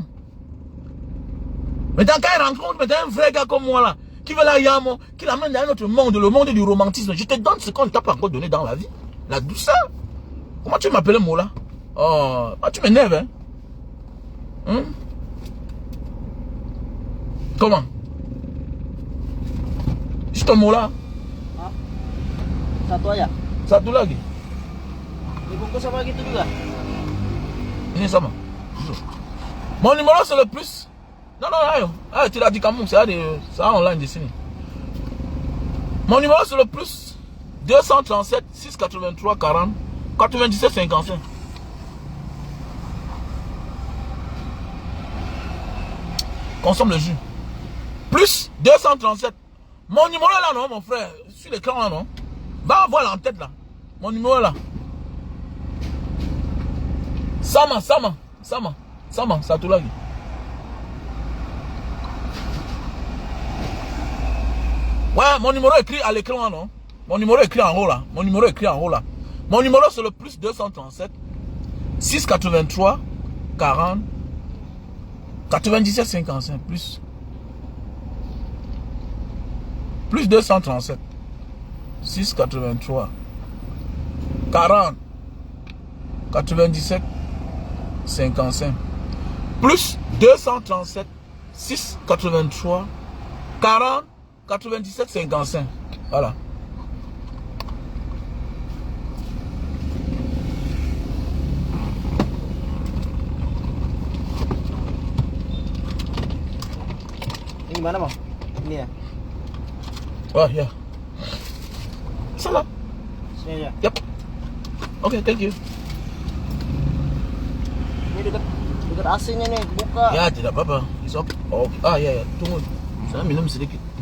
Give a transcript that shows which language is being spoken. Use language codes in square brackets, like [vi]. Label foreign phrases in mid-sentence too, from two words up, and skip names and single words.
[fr] Maintenant, quand elle rencontre un vrai gars comme moi là, qui veut la yamo, qui l'amène dans un autre monde, le monde du romantisme, je te donne ce qu'on ne t'a pas encore donné dans la vie. La douceur. Comment tu m'appelles Mola? Oh, tu m'énerves, hein? Comment? Je te Mola? [id] Satu aja. Satu lagi. Dibungkus sama gitu juga. Ini sama. [fr] Mon numéro c'est le plus. Non, tu l'as dit quand même, c'est online ici. Mon numéro c'est le plus 237 683 40 97 55. Consomme le jus. Plus 237. Mon numéro là, non, mon frère. Sur l'écran là, non. Va voir l'entête là. Mon numéro là. [id] Sama, Satu lagi. [fr] Ouais, mon numéro est écrit à l'écran, non? Mon numéro est écrit en haut là. Mon numéro c'est le plus 237 683 40 97 55 plus 237 683 40 97 55 plus 237 683 40 97 55. Voilà. [id] Ini gimana bang? Ini ya? Oh ya. Sama. Sini aja. Yep. Oke, [en] thank you. [id] Ini dekat AC-nya nih, buka. Ya, tidak apa-apa. Oh, ya, tunggu. Saya minum sedikit.